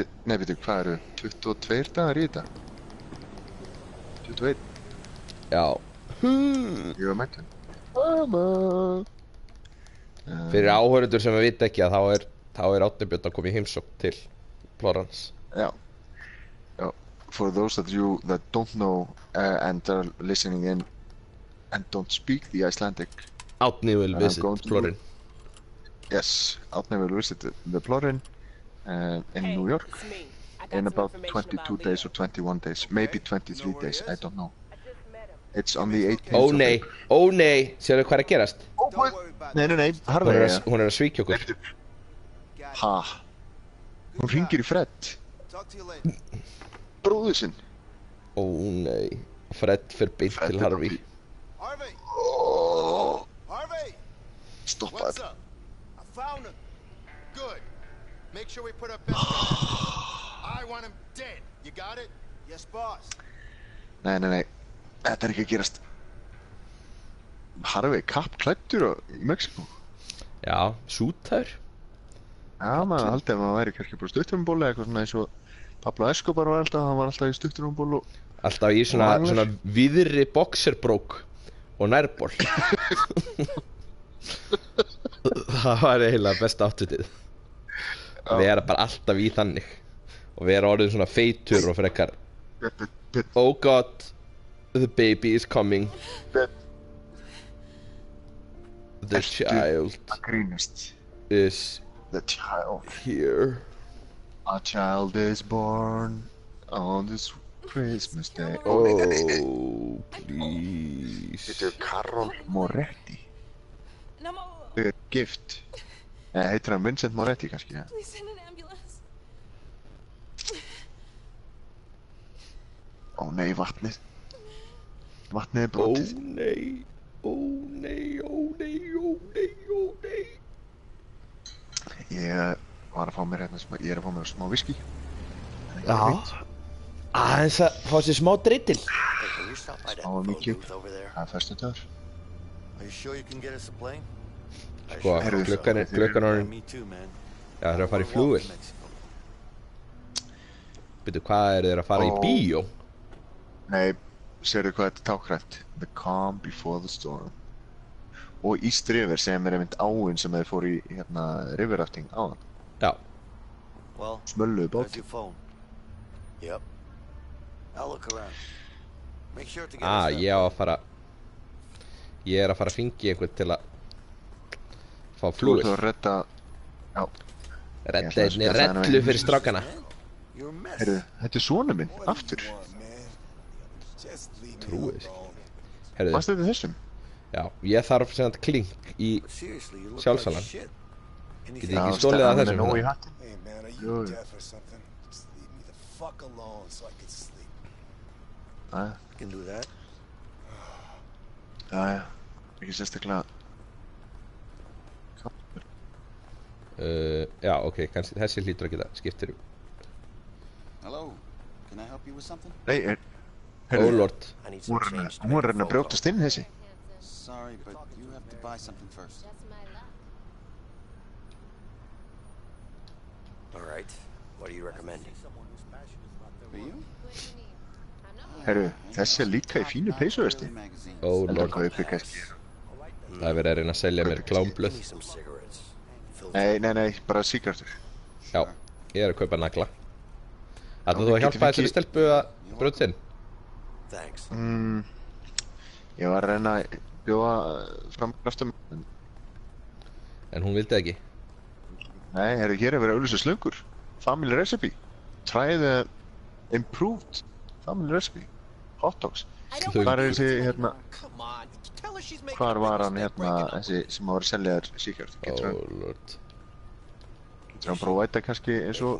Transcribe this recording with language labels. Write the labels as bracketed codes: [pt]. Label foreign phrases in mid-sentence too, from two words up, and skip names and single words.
[is] Nei, veitu, hvað eru? 22 dagar í þetta? 21? Já. Ég var mættur. Mamma! Fyrir áhorfendur sem við vita ekki að þá er Árni Björn að koma í heimsókn til Florence. Já. [en] For those of you that don't know and are listening in and don't speak the Icelandic, Árni will visit Florence. Yes, Árni will visit the Florence in New York in about 22 days or 21 days, maybe 23 days, I don't know. It's on the 18th. [is] Ó nei, sérðu hvað er að gerast? Nei, harðlega. Hún er að svíkja okkur. Ha? Hún hringir í Fred. Bróður sinn. Ó nei, Fred fer beint til Harvey. Harvey! Stoppa [en] What's up? I found him. Good. Make sure we put our best I want him dead. You got it? Yes, boss. [is] Nei. Þetta er ekki að gerast. Harvey kappklæddur í Mexíkó. Já, sútaður. Já, maður haldið að maður væri kannski bara stutturumból eða eitthvað svona eins og Pablo Escobar var alltaf í stutturumból og... Alltaf í svona víðri boxerbrók og nærból. Það var eiginlega besta áttutið. Við erum bara alltaf í þannig. Og við erum orðið svona feitur og frekar. [en] Oh god, the baby is coming. The child is here. A child is born on this Christmas day. Oh, please. [is] Þetta er Carol Moretti. Þau er gift. Heitir hann Vincent Moretti kannski? [en] Please send an ambulance. [is] Ó nei, vatnið. Vatnið er brotið. Ó nei. Ég var að fá mér hérna, ég er að fá mér smá whisky. Já. Aðeins að fá sér smá drittil. Það var mikið. Það er föstudagur. [en] you sure you can get us a plane? [is] Sko, klukkan orðin... [en] Me too, man. [is] Já, þeir eru að fara í flugvél. Bíddu, hvað eru þeir að fara í bíó? Nei, sérðu hvað þetta er tákrænt? [en] The calm before the storm. [is] Og East River sem er einmitt áin sem þeir fóru í hérna riverrafting áðan. Já. Smölluðu bát. [en] Yep. I'll look around. Make sure to get [is] ég á að fara... Ég er að fara að hringja einhvern til að... fá flugvél. Þú ert að redda... Já. Redda einni rellu fyrir strákana. Heyrðu, þetta er sonu minn, aftur. Trúið sér. Heyrðu. Varstu þetta þessum? Já, ég þarf sem sagt klink í sjálfsalan. Getið ekki stólið að þessum hérna? Jú. Jæja, ekki sérstaklega... Já, ok, kannski þessi hlýtur að geta skiptir. [en] Hello, can I help you with something? [is] Nei, [en] Oh lord. [is] Hún er að brjótast inn þessi. [en] Sorry, but you have to buy something first. All right. What are you recommending? For you? [is] Herru, þessi er líka í fínu peysuvesti. [en] Oh lord. [is] Það er verið að reyna að selja mér klámblöð. Nei, bara sígarettur. Já, ég er að kaupa nagla. Ætlar þú að hjálpa þessari stelpu að brjóta inn? Ég var að reyna að bjóða fram kraftum. En hún vildi ekki? Nei, herru, hér er verið að auglýsa slöngur. [en] Family recipe. Try the improved family recipe. Hot dogs. [is] Hvar er þessi, hérna... Hvar var hann, hérna, þessi sem var að selja þér sígarettur? [en] Oh lord. [is] Getur hann bara að væta kannski eins og...